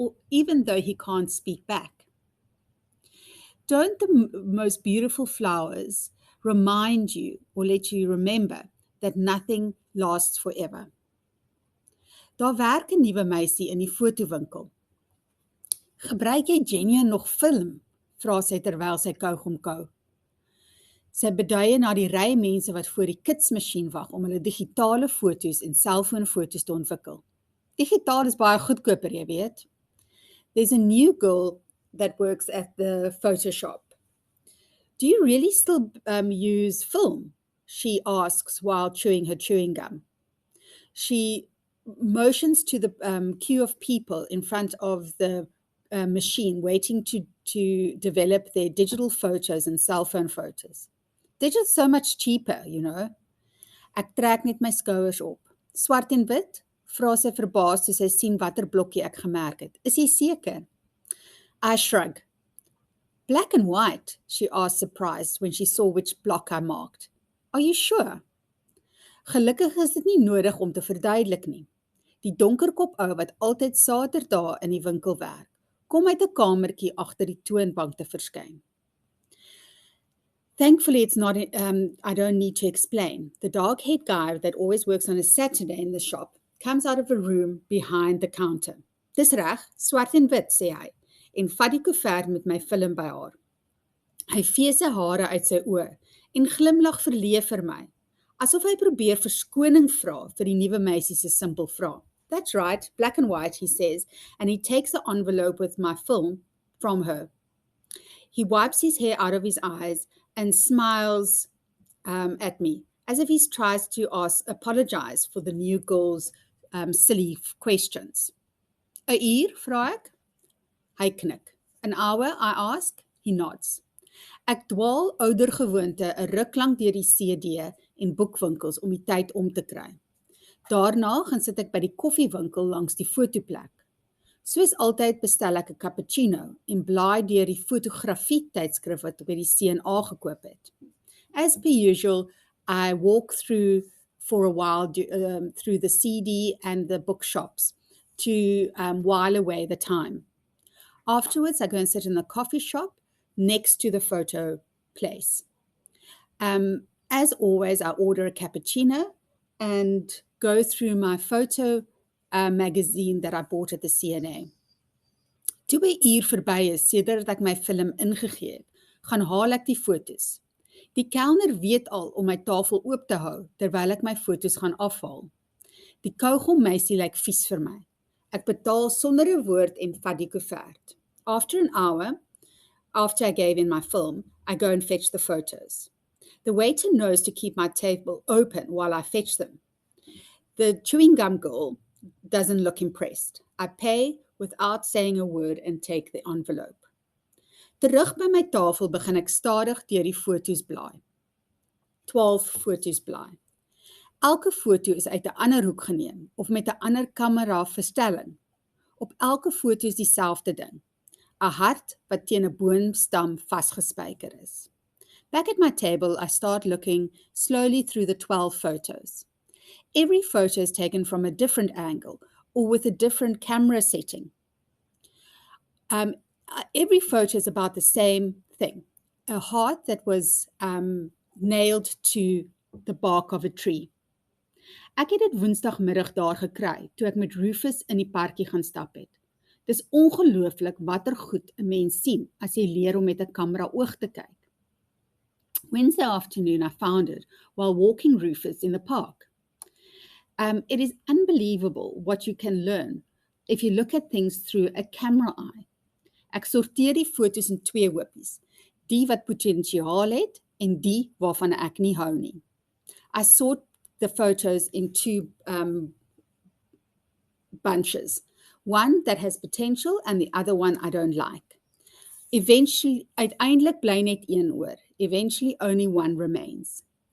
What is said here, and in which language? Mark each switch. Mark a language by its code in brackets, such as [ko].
[en] even though he can't speak back. Don't the most beautiful flowers remind you or let you remember that nothing lasts forever? [af] Daar werk 'n nuwe meisie in die fotowinkel. Gebruik jy genuine nog film? Vra sy terwyl sy kougom kou. Sy beduie na die ry mense wat voor die kitsmasjien wag om hulle digitale foto's en selfoonfoto's te ontwikkel. Digitaal is baie goedkoper, jy weet. [en] There's a new girl that works at the Photoshop. Do you really still use film? She asks while chewing her chewing gum. She motions to the queue of people in front of the machine waiting to develop their digital photos and cell phone photos. They're just so much cheaper, you know. [af] Ek trek net my skouers op. Swart en wit? Vra sy verbaas toe sy sien watter blokkie ek gemerk het. Is jy seker? [en] I shrug. Black and white, she asked surprised when she saw which block I marked. Are you sure? [af] Gelukkig is dit nie nodig om te verduidelik nie. Die donkerkop ou wat altyd Saterdae in die winkel werk, kom uit 'n kamertjie agter die toonbank te verskyn. [en] Thankfully, it's not. I don't need to explain. The dark-haired guy that always works on a Saturday in the shop comes out of a room behind the counter. [af] Dis reg, swart en wit, sê hy, en vat die koevert met my film by haar. Hy vee sy hare uit sy oë en glimlag verleë vir my, asof hy probeer verskoning vra vir die nuwe meisie se simpel vraag. [en] That's right, black and white, he says, and he takes the envelope with my film from her. He wipes his hair out of his eyes and smiles at me, as if he tries to apologize for the new girl's silly questions. [af] 'n uur, vra ek? Hy knik. [en] An hour, I ask? He nods. [af] Ek dwaal ouder gewoonte 'n ruk lank deur die CD en boekwinkels om die tyd om te kry. Daarna gaan sit ek by die koffiewinkel langs die fotoplek. Soos altyd bestel ek 'n cappuccino en blaai deur die fotografie tydskrif wat ek by die CNA gekoop het. [en] As per usual, I walk through for a while through the CD and the bookshops to while away the time. Afterwards, I go and sit in the coffee shop next to the photo place. As always, I order a cappuccino and go through my photo magazine that I bought at the CNA. [af] Toe 'n uur verby is, sedert ek my film ingegee het, gaan haal ek die fotos. Die kelner weet al om my tafel oop te hou, terwyl ek my fotos gaan afhaal. Die kougom meisie lyk vies vir my. Ek betaal sonder 'n woord en vat die koevert. [en] After an hour, after I gave in my film, I go and fetch the photos. The waiter knows to keep my table open while I fetch them. The chewing gum girl doesn't look impressed. I pay without saying a word and take the envelope. [af] Terug by my tafel begin ek stadig deur die foto's blaai. 12 foto's blaai. Elke foto is uit 'n ander hoek geneem of met 'n ander kamera verstelling. Op elke foto is dieselfde ding. 'n hart wat teen 'n boomstam vasgespijker is. [en] Back at my table, I start looking slowly through the 12 photos. Every photo is taken from a different angle or with a different camera setting. Every photo is about the same thing, a heart that was nailed to the bark of a tree. [af] Ek het dit woensdagmiddag daar gekry, toe ek met Rufus in die parkie gaan stap het. Dis ongelooflik watter goed 'n mens sien as jy leer om met 'n kamera oog te kyk. [en] Wednesday afternoon, I found it while walking Rufus in the park. It is unbelievable what you can learn if you look at things through a camera eye. [af] Ek sorteer die foto's in 2 hoopies, die wat potensiaal het en die waarvan ek nie hou nie. [en] I sort the photos in 2 bunches, one that has potential and the other one I don't like. [af] Uiteindelik bly net een oor. [en] Eventually only one remains.